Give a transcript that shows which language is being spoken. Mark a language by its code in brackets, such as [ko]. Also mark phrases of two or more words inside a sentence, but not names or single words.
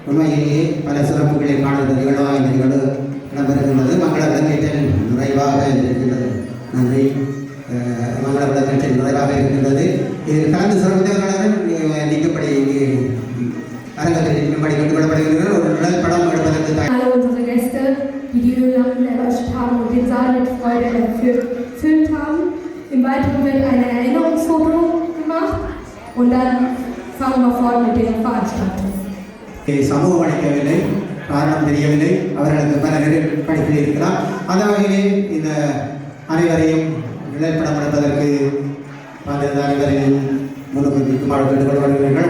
[ta] உண்மையிலேயே பல சிறப்புகளை காணுகிற நிகழ்வாக இந்த நிகழ்வு இடம்பெறுகின்றது. மங்கள விளக்கேற்றல் நிறைவாக இருக்கின்றது. நன்றி. மங்கள விளக்கேற்றல் நிறைவாக இருக்கின்றது. இதில் கலந்து சிறந்தவர்களுடன் நீக்கப்படி அரங்கத்தில் நிற்கும்படி கேட்டுக்கொள்ளப்படுகின்றனர். ஒரு நிழல் படம் எடுப்பதற்கு [de] Alle unsere Gäste, die die Öllampen erleuchtet haben und den Saal mit Freude erfüllt haben. Im Weiteren wird ein Erinnerungsfoto gemacht und dann fahren wir fort mit der Veranstaltung. [ta] சமூகம் அளிக்கவில்லை, காரணம் தெரியவில்லை, அவர்களுக்கு பல நெருக்கடிகள் இருக்கலாம். அந்த வகையிலே இந்த அனைவரையும் நிழற்படம் எடுப்பதற்கு அனைவரையும் முன்னுக்கு நிற்குமாறு கேட்டுக்கொள்ளப்படுகிறீர்கள்.